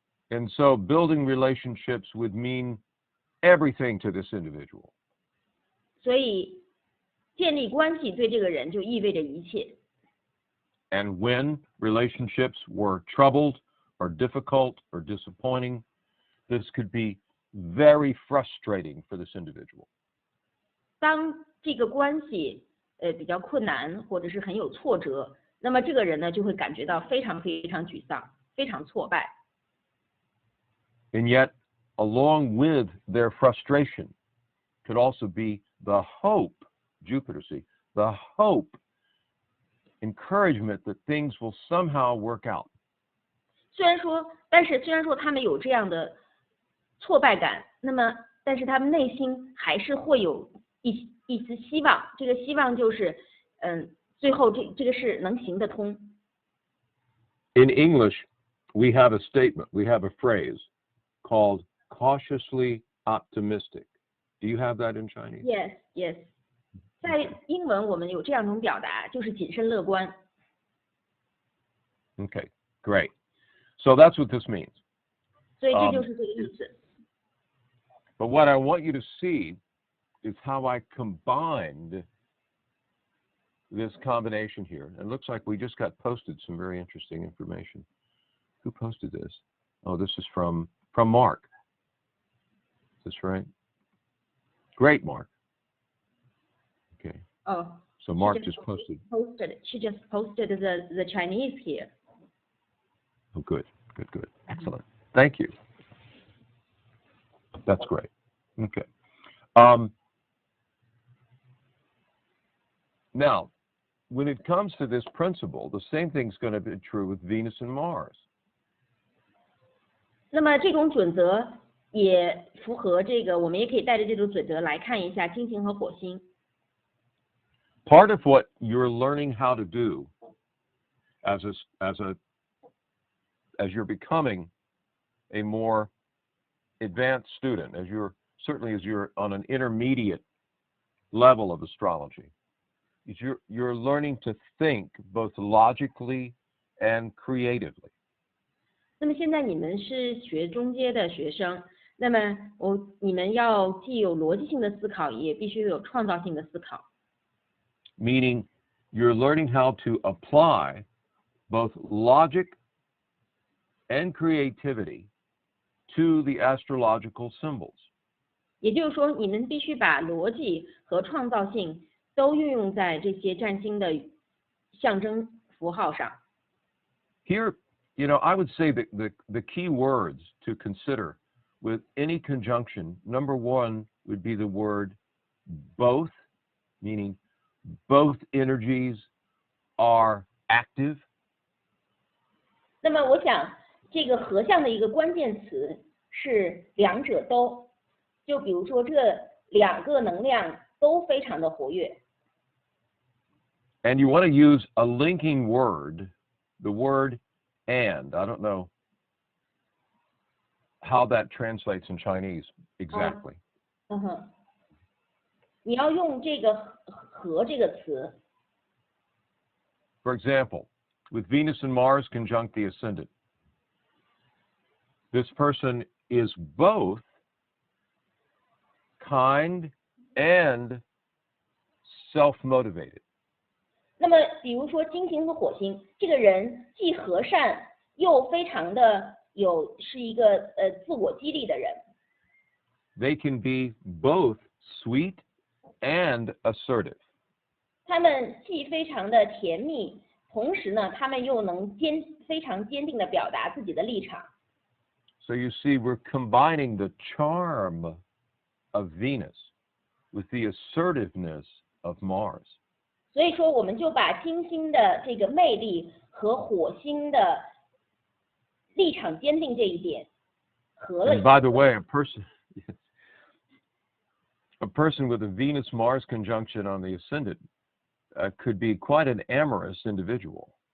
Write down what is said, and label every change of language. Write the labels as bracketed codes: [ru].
[en] And so building relationships would mean everything to this individual. [zh] 所以建立关系对这个人就意味着一切。 [en] And when relationships were troubled or difficult or disappointing, this could be very frustrating for this individual. [zh] 当这个关系比较困难或者是很有挫折，那么这个人呢就会感觉到非常沮丧，非常挫败。 [en] And yet, along with their frustration could also be the hope, Jupiter, see, the hope, encouragement that things will somehow work out. [zh] 虽然说他们有这样的挫败感，那么但是他们内心还是会有一丝希望，这个希望就是最后这个事能行得通。 [en] In English, we have a statement, we have a phrase called cautiously optimistic. Do you have that in Chinese? Yes. [zh] 在英文我们有这样一种表达，就是谨慎乐观。 [en] Okay, great. So that's what this means. [zh] 所以这就是这个意思。 [en] But what I want you to see is how I combined this combination here. It looks like we just got posted some very interesting information. Who posted this? Oh, this is from Mark. Is this right? Great, Mark. Okay. Oh. So Mark just posted. She just posted the Chinese here. Oh, good. Excellent. Thank you. That's great. Okay. Now, when it comes to this principle, the same thing's going to be true with Venus and Mars. [zh] 那么这种准则也符合这个，我们也可以带着这种准则来看一下金星和火星。 [en] Part of what you're learning how to do as you're becoming a more advanced student, as you're on an intermediate level of astrology, is you're learning to think both logically and creatively. [zh] 那么现在你们是学中阶的学生，那么你们要既有逻辑性的思考，也必须有创造性的思考。 [en] Meaning, you're learning how to apply both logic and creativity to the astrological symbols. [zh] 也就是说，你们必须把逻辑和创造性都运用在这些占星的象征符号上。 [en] Here, I would say that the key words to consider with any conjunction, number one would be the word both, meaning both energies are active. [zh] 那么我想，这个合相的一个关键词是两者都，就比如说这两个能量都非常的活跃。 [en] And you want to use a linking word, the word and. I don't know how that translates in Chinese exactly. [zh] 你要用这个和这个词。 [en] For example, with Venus and Mars conjunct the ascendant, this person is both kind and self-motivated. [zh] 那么，比如说金星和火星，这个人既和善又非常的是一个自我激励的人。 [en] They can be both sweet and assertive. [zh] 他们既非常的甜蜜，同时呢，他们又能非常坚定地表达自己的立场。 [en] So you see, we're combining the charm of Venus with the assertiveness of Mars. [zh] 所以说，我们就把金星的这个魅力和火星的立场坚定这一点合了。 [en] And by the way, a person with a Venus-Mars conjunction on the ascendant could be quite an amorous individual.